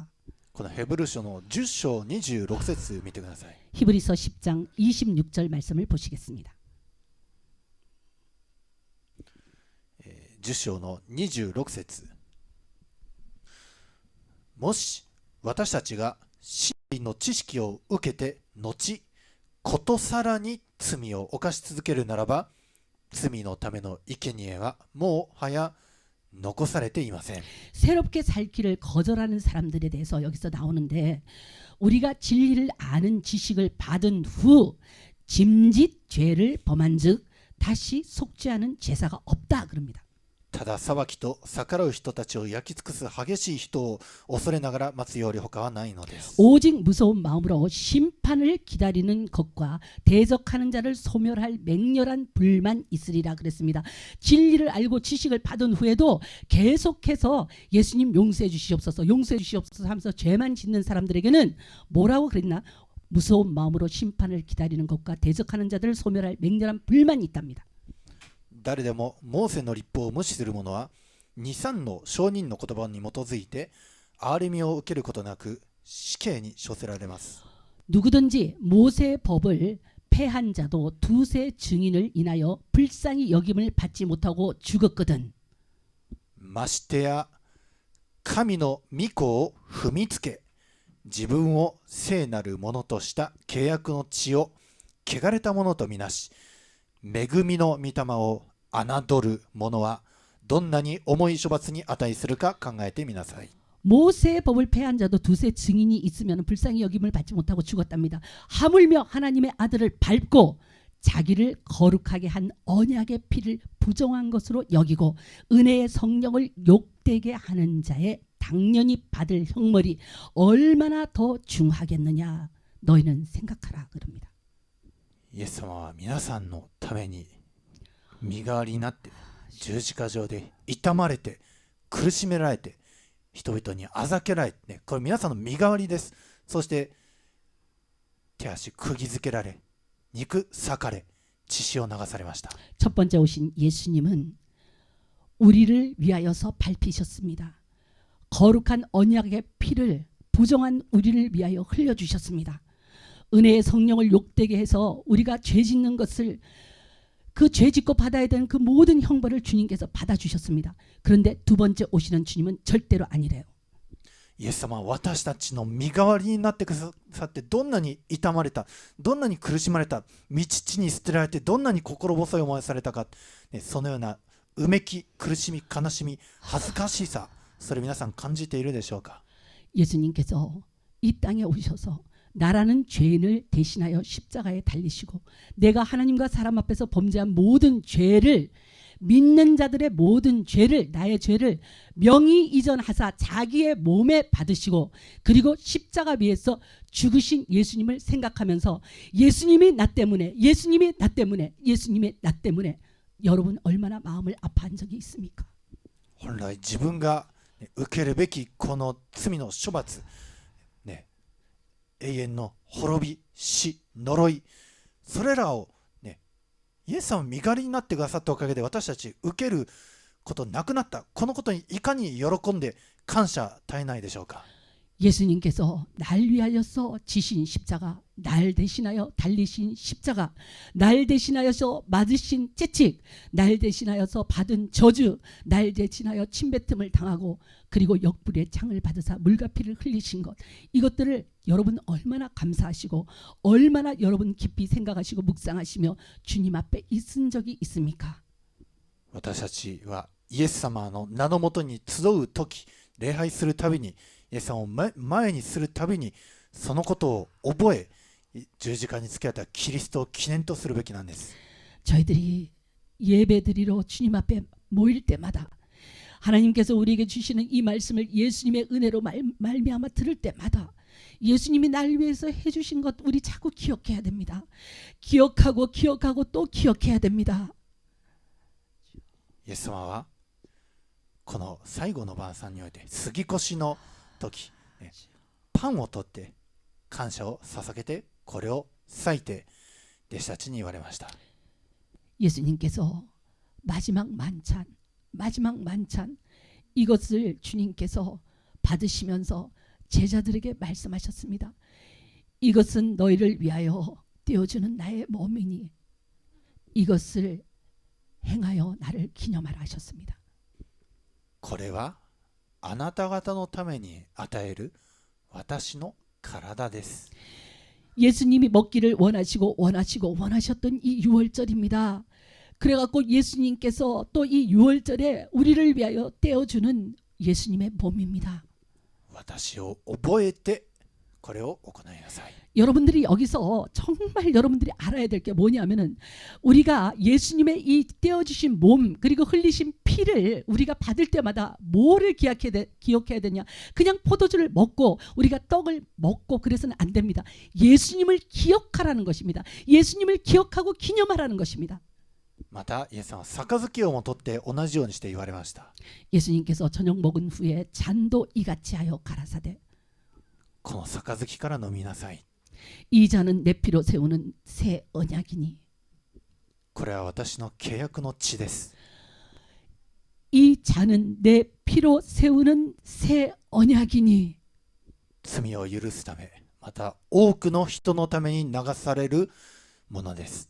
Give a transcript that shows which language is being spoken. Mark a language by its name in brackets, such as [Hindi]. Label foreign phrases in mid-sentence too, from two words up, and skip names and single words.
[Japanese] このヘブル書の10章26節見てください。 [Korean] 히브리서 10장 26절 말씀을 보시겠습니다. [Japanese] 10 章の26節。もし私たちが真理の知識を受けて後ことさらに罪を犯し続けるならば罪のための生贄はもはや残されていません。 [Korean] 새롭게 살 길을 거절하는 사람들에 대해서 여기서 나오는데 우리가 진리를 아는 지식을 받은 후 짐짓 죄를 범한즉 다시 속죄하는 제사가 없다 그럽니다. [Japanese] ただ裁きと逆らう人たちを焼き尽くす激しい人を恐れながら待つより他はないのです。 [Korean] 오직 무서운 마음으로 심판을 기다리는 것과 대적하는 자를 소멸할 맹렬한 불만 있으리라 그랬습니다. 진리를 알고 지식을 받은 후에도 계속해서 예수님 용서해 주시옵소서 용서해 주시옵소서 하면서 죄만 짓는 사람들에게는 뭐라고 그랬나? 무서운 마음으로 심판을 기다리는 것과 대적하는 자들을 소멸할 맹렬한 불만이 있답니다. [Japanese] 誰でもモーセの律法を無視する者は2、3の証人の言葉に基づいて憐れみを受けることなく死刑に処せられます。 [Korean] 누구든지 모세의 법을 패한 자도 두세 증인을 인하여 불쌍히 여김을 받지 못하고 죽었거든. [Japanese] ましてや神の御子を踏みつけ自分を聖なるものとした契約の血を汚れたものとみなし恵みの御霊を侮る者はどんなに重い処罰に値するか考えてみなさい。 [Korean] 모세의 법을 폐한 자도 두세 증인이 있으면 불쌍히 여김을 받지 못하고 죽었답니다. 하물며 하나님의 아들을 밟고 자기를 거룩하게 한 언약의 피를 부정한 것으로 여기고 은혜의 성령을 욕되게 하는 자의 당연히 받을 형벌이 얼마나 더 중하겠느냐 너희는 생각하라 그럽니다. [Japanese] イエス様は皆さんのために身代わりになって十字架上で痛まれて苦しめられて人々にあざけられて、ね、これ皆さんの身代わりです。そして手足釘付けられ肉裂かれ血潮を流されました。 [Korean] 첫 번째 오신 예수님은 우리를 위하여서 밟히셨습니다. 거룩한 언약의 피를 부정한 우리를 위하여 흘려주셨습니다. 은혜의 성령을 욕되게 해서 우리가 죄 짓는 것을 그 죄 짓고 받아야 되는 그 모든 형벌을 주님께서 받아주셨습니다. 그런데 두 번째 오시는 주님은 절대로 아니래요. [Japanese] イエス様は私たちの身代わりになってくださって、どんなに痛まれた、どんなに苦しまれた、道地に捨てられてどんなに心細い思いをされたか、ね、そのようなうめき、苦しみ、悲しみ、恥ずかしさ、それ皆さん感じているでしょうか。 [Korean] 예수님께서 이 땅에 오셔서 나라는 죄인을 대신하여 십자가에 달리시고 내가 하나님과 사람 앞에서 범죄한 모든 죄를 믿는 자들의 모든 죄를 나의 죄를 명의 이전하사 자기의 몸에 받으시고 그리고 십자가 위에서 죽으신 예수님을 생각하면서 예수님이 나 때문에 예수님이 나 때문에 예수님이 나 때문에 여러분 얼마나 마음을 아파한 적이 있습니까? [Japanese] 本来自分が受けるべきこの罪の処罰、ね、永遠の滅び、死、呪い、それらを、ね、イエス様身代わりになってくださったおかげで私たち受けることなくなった。このことにいかに喜んで感謝絶えないでしょうか。 [Korean] 예수님께서 날 위하여서 지신 십자가, 날 대신하여 달리신 십자가, 날 대신하여서 맞으신 채찍, 날 대신하여서 받은 저주, 날 대신하여 침뱉음을 당하고 그리고 역불의 창을 받으사 물과 피를 흘리신 것, 이것들을 여러분 얼마나 감사하시고 얼마나 여러분 깊이 생각하시고 묵상하시며 주님 앞에 있은 적이 있습니까? [Japanese] 私たちはイエス様の名のもとに集うとき、礼拝するたびにイエス様を前にするたびにそのことを覚え十字架につけられたキリストを記念とするべきなんです。 [Korean] 저희들이 예배드리러 주님 앞에 모일 때마다 하나님께서 우리에게 주시는 이 말씀을 예수님의 은혜로 말미암아 들을 때마다 예수님이 날 위해서 해주신 것 우리 자꾸 기억해야 됩니다. 기억하고 또 기억해야 됩니다. [Japanese] イエス様はこの最後の晩餐において杉越の時、パンを取って感謝を捧げてこれを裂いて弟子たちに言われました。 [Korean] 예수님께서 마지막 만찬 이것을 주님께서 받으시면서 제자들에게 말씀하셨습니다. 이것은 너희를 위하여 떼어주는 나의 몸이니 이것을 행하여 나를 기념하라 하셨습니다. [Japanese] これはあなた方のために与える私の体です。 [Korean] 예수님이 먹기를 원하셨던 이 유월절입니다. 그래갖고 예수님께서 또 이 유월절에 우리를 위하여 떼어주는 예수님의 몸입니다. [Japanese] 私を覚えてこれを行いなさい。 [Korean] 여러분들이 여기서 정말 여러분들이 알아야 될 게 뭐냐면은 우리가 예수님의 이 떼어주신 몸 그리고 흘리신 피를 우리가 받을 때마다 뭐를 기억해야 되냐? 그냥 포도주를 먹고 우리가 떡을 먹고 그래서는 안 됩니다. 예수님을 기억하라는 것입니다. 예수님을 기억하고 기념하라는 것입니다. [Japanese] またイエス様は杯をも取って同じようにして言われました。 [Korean] 예수님께서 저녁 먹은 후에 잔도 이같이 하여 가라사대 [Japanese] この杯から飲みなさい。 [Korean] 이 잔은 내 피로 세우는 새 언약이니 [Japanese] これは私の契約の血です。 [Korean] 이 잔은 내 피로 세우는 새 언약이니 [Japanese] 罪を許すためまた多くの人のために流されるものです。